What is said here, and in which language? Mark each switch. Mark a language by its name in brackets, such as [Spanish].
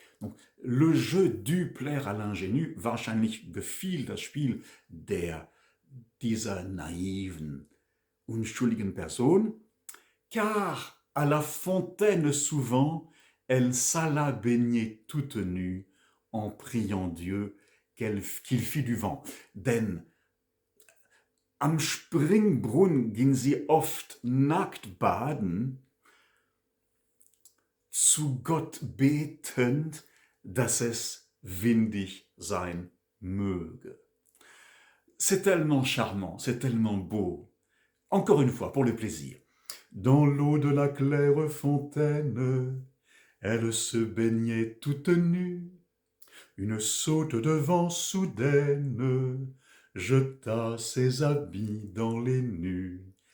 [French] Donc, le jeu du plaire à l'ingénu, [German] wahrscheinlich gefiel das Spiel dieser naiven, unschuldigen Person, [French] car à la fontaine souvent, elle s'alla baigner toute nue en priant Dieu qu'il fit du vent. [German] Denn am Springbrunnen ging sie oft nackt baden, zu Gott betend, dass es windig sein möge. [French] C'est tellement charmant, c'est tellement beau. Encore une fois, pour le plaisir. Dans l'eau de la claire fontaine, elle se baignait toute nue. Une saute de vent soudaine jeta ses habits dans les nues.